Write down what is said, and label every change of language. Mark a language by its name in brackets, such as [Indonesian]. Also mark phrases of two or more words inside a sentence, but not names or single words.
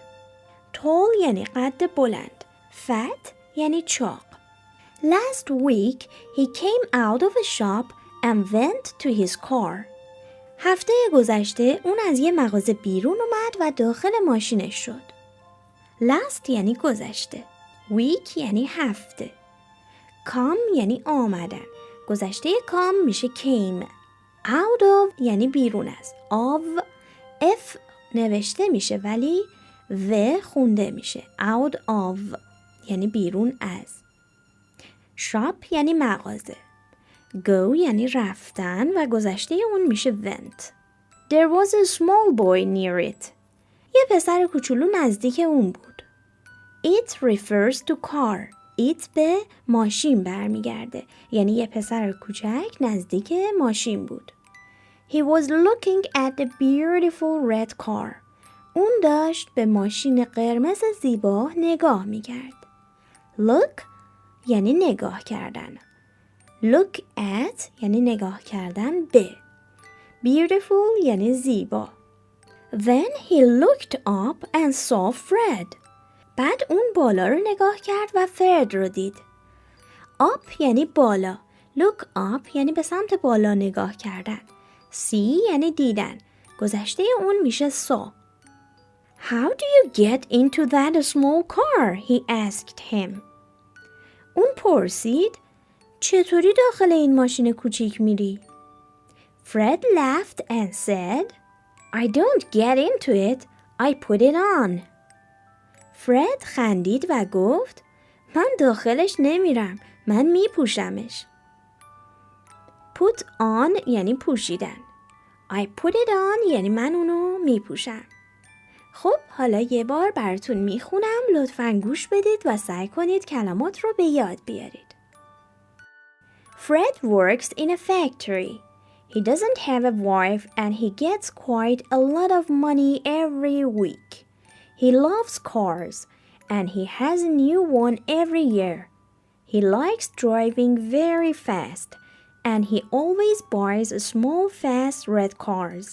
[Persian] Tall یعنی قد بلند. Fat یعنی چاق. [English] Last week he came out of a shop and went to his car. [Persian] هفته گذشته اون از یه مغازه بیرون اومد و داخل ماشینش شد. Last یعنی گذشته. Week یعنی هفته. Come یعنی آمدن. گذشته come میشه came. [English] Out of [Persian] یعنی بیرون از. Of F نوشته میشه ولی و خونده میشه. [English] Out of [Persian] یعنی بیرون از. Shop یعنی مغازه. Go یعنی رفتن و گذشته اون میشه went. [English] There was a small boy near it. [Persian] یه پسر کوچولو نزدیک اون بود. [English] It refers to car. It [Persian] به ماشین برمیگرده. یعنی یه پسر کوچک نزدیک ماشین بود. [English] He was looking at the beautiful red car. [Persian] اون داشت به ماشین قرمز زیبا نگاه میکرد. Look یعنی نگاه کردن. [English] Look at [Persian] یعنی نگاه کردن به. Beautiful یعنی زیبا. [English] Then he looked up and saw Fred. [Persian] بعد اون بالا رو نگاه کرد و فرد رو دید. Up یعنی بالا. [English] Look up [Persian] یعنی به سمت بالا نگاه کردن. See یعنی دیدن. گذشته اون میشه saw. [English] How do you get into that small car? He asked him. [Persian] اون پرسید چطوری داخل این ماشین کوچیک میری؟ [English] Fred laughed and said, I don't get into it. I put it on. [Persian] فرد خندید و گفت من داخلش نمیرم. من میپوشمش. [English] Put on [Persian] یعنی پوشیدن. [English] I put it on [Persian] یعنی من اونو میپوشم. خب حالا یه بار براتون میخونم. لطفاً گوش بدید و سعی کنید کلمات رو به یاد بیارید. [English] Fred works in a factory. He doesn't have a wife and he gets quite a lot of money every week. He loves cars and he has a new one every year. He likes driving very fast and he always buys small fast red cars.